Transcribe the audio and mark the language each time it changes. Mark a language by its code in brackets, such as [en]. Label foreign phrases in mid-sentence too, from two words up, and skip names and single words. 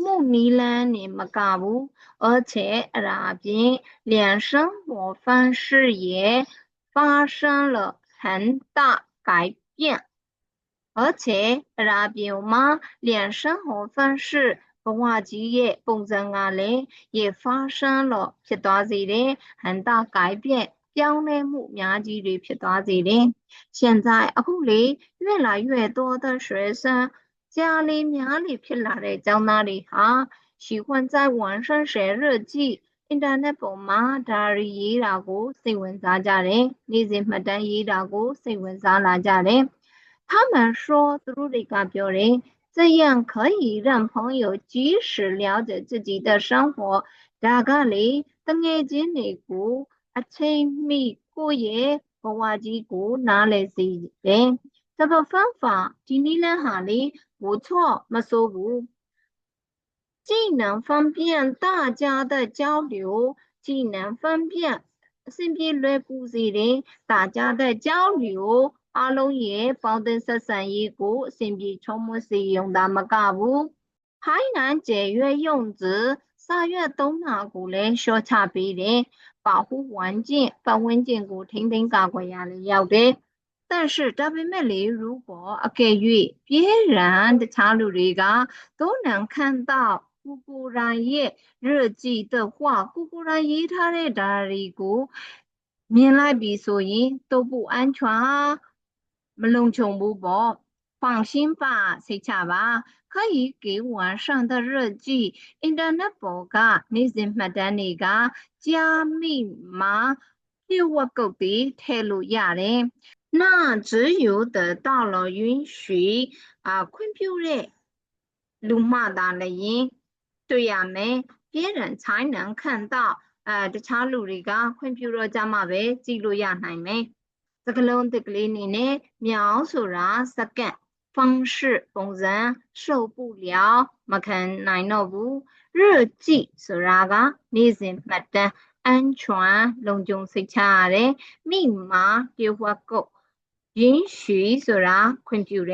[my] မှုနည်းလမ်းနေမကဘူး [zh] 而且 [my] အဲ့ဒါအပြင် [zh] 连生活方式也发生了很大改变而且 [my] အဲ့ဒါအ ပြင်မှာ [zh] 连生活方式 [my] ဘဝကြီးရဲ့ပုံစံကလည်း [zh] 也发生了 [my] ဖြစ်သွားစေတယ် [zh] 很大改变 [my] ပြောင်းလဲမှုအများကြီးတွေဖြစ်သွားစေတယ်现在အခုလေ [zh] 越来越多的学生家里 [my] များလေဖြစ်လာတဲ့ကျောင်းသားတွေဟာ [zh] 喜欢在网上写日记 [my] internet ပေါ်မှာဒါရီရေးတာကိုစိတ်ဝင်စားကြတယ်နေ့စဉ်မှတ်တမ်းရေးတာကိုစိတ်ဝင်စားလာကြတယ်他 [zh] 们说 [my] သူတို့တွေကပြောတယ် [zh] 这样可以让朋友及时了解自己的生活 [my] ဒါကလေတငယ်ချင်းတွေကိုအချိန်မီကိုယ့်ရဲ့ဘဝကြီးကိုနားလည်စေတယ် [zh] 这个方法 [my] ဒီနည်းလမ်းဟာလေ不错မဆိုးဘူး [zh] 既能方便大家的交流既能方便 [my] အဆင်ပြေလွယ်ကူစေတယ် [zh] 大家的交流 [my] အားလုံးရဲ့ပေါင်းသင်းဆက်ဆံရေးကို အဆင်ပြေချုံးမွစေရုံသာမကဘူး [zh] 还能节约用纸 [my] စာရွက်သုံးတာကိုလည်းလျှော့ချပေးတယ် [zh] 保护环境 [my] ပတ်ဝန်းကျင်ကိုထိန်းသိမ်းကာကွယ်ရလည်းရောက်တယ်但是ဒါပေမဲ့လေ如果အကယ်၍别人တခြားလူတွေက [zh] 都能看到 [my] ကိုကိုရိုင်းရဲ့ [zh] 日记的话 [my] ကိုကို ရိုင်းရေးထားတဲ့ဒါတွေကိုမြင်လိုက်ပြီဆိုရင် [zh] 都不安全 [my] မလုံခြုံဘူးပေါ့ [zh] 放心吧 [my] စိတ်ချပါ [zh] 可以给网上的日记 [my] internet ပေါ်ကနေ့စဉ်မှတ်တမ်းတွေက [zh] 加密码 [my] လျှို့ဝှက်ကုတ်တွေထည့်လို့ ရတယ် [zh] 那只有得到了允许 [my] ခွင့်ပြုတဲ့လူမှသာလည်း对ရမယ် [zh] 别人才能看到 [my] တခြားလူတွေကခွင့်ပြုတော့ကြမှာပဲကြည့်လို့ရနိုင် မယ်စကလုံးတစ်ကလေးနေနဲ့秒ဆိုတာစက္ကန့်方式ပုံစံ受不了မခံနိုင်တော့ဘူး日记ဆိုတာကနေ့ စဉ်မှတ်တမ်း安全လုံခြုံစိတ်ချရတယ်密码လျှို့ဝှက်ကုတ်允许ဆိုတာခွင့်ပြု